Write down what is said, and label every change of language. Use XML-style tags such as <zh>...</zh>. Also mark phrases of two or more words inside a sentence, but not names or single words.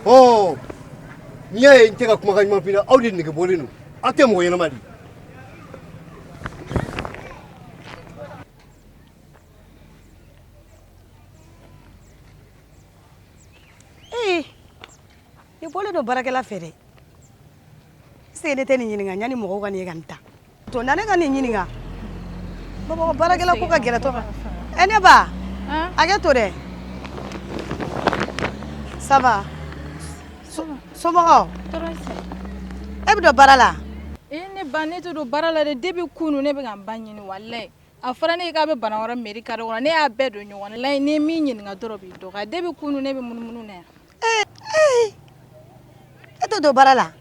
<bm>N'i y'a ye n tɛ ka kumakan ɲuman f'i la, aw de nege bɔlen don. Aw tɛ mɔgɔ ɲɛnama de. I bɔlen don baarakɛla fɛ dɛ.</bm> <fr>Est-ce que</fr> <bm>ne tɛ nin ɲininka yanni mɔgɔw ka nin ye ka nin ta? To na ne ka nin ɲininka. Baba baarakɛla ko ka gɛrɛ tɔ kan. Ne ba. Hakɛ to dɛ.</bm> <fr>Ça va?</fr> <bm>Somɔgɔw? E bɛ don baara la? Ne ba ne tɛ don baara la dɛ depuis kunu ne bɛ ka n ba ɲini walayi. A fɔra ne ye k'a bɛ Banakɔrɔ</bm> <fr>mairie carré</fr> <bm>kɔnɔ ne y'a bɛɛ don ɲɔgɔn na. Layi ni ye min ɲininka dɔrɔn b'i dɔgɔya. Depuis kunu ne bɛ munumunu na yan. E tɛ don baara la?</bm>